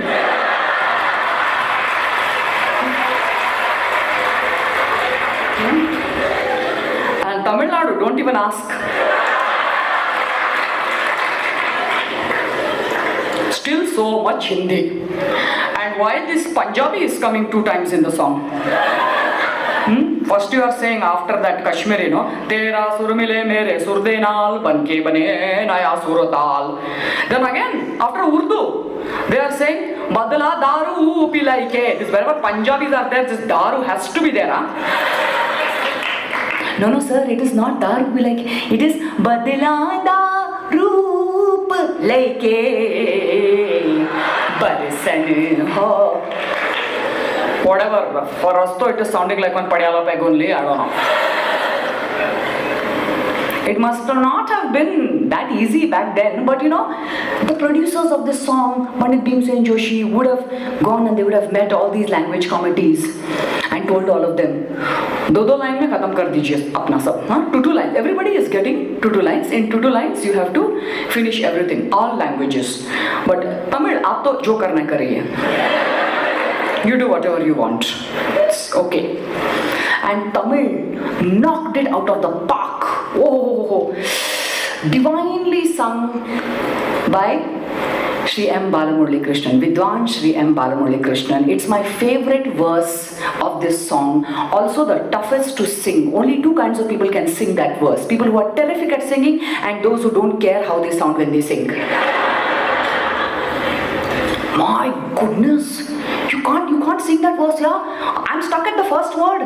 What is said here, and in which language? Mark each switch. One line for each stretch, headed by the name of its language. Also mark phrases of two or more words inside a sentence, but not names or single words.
English: And Tamil Nadu, don't even ask. Still so much Hindi. And while this Punjabi is coming 2 times in the song. First you are saying after that Kashmiri, no?
Punjabi: Tera sur mile mere sur de naal banke bane naya suratal.
English: Then again, after Urdu, they are saying
Punjabi: badla daru pilai ke.
English: This wherever Punjabis are there, this daru has to be there, huh? No, sir, it is not
Punjabi: daru pilai ke. It is badla daru pilai barsan ho.
English: Whatever, for us though it is sounding like one Padiyala peg only, I don't know. It must not have been that easy back then, but you know, the producers of this song, Pandit Bhimsen Joshi, would have gone and they would have met all these language committees and told all of them,
Hindi: 2 lines mein khatam kar dijiye apna sab,
English: 2 lines. Everybody is getting 2 lines. In 2 lines, you have to finish everything, all languages. But Tamil,
Hindi: aap to jo karna hai kariye.
English: You do whatever you want. It's okay. And Tamil knocked it out of the park. Oh, divinely sung by Shri M. Balamurali Krishnan, Vidwan Shri M. Balamurali Krishnan. It's my favorite verse of this song. Also the toughest to sing. Only 2 kinds of people can sing that verse. People who are terrific at singing and those who don't care how they sound when they sing. My goodness. You can't sing that verse, yeah? I'm stuck at the first word.